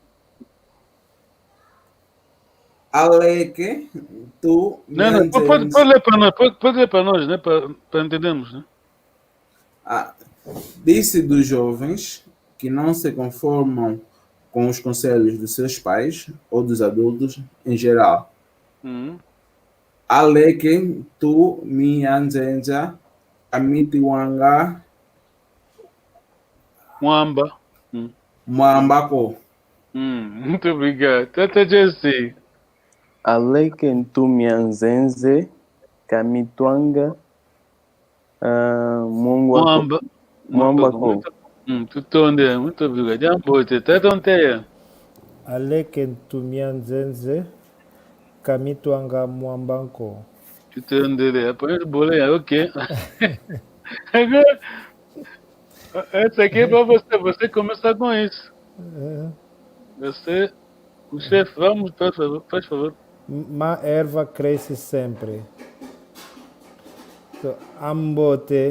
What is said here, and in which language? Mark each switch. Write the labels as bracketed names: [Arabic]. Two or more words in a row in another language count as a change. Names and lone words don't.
[Kongo] Aleke, tu, [Portuguese] Não, pode ler para nós, né? Para entendermos, né? Disse dos jovens que não se conformam com os conselhos dos seus pais ou dos adultos em geral. [Kongo] Aleke, tu, mianzenza, amitiwanga, Mwamba. mwambako. [Portuguese] Muito obrigado. [Kongo] Tata Jesse. Aleke ntumianzenze, kamitwanga, mwambako. Tutonde, [Portuguese] muito obrigado. [Kongo] Jambote, Tata Onteia. Aleke ntumianzenze, kamitwanga mwambanko. Tutonde, [Portuguese] apanha boleia, ok. Agora, essa aqui é para você. Você começar com isso. Você, o chefe, vamos, faz favor. Má erva cresce sempre. So, ambote.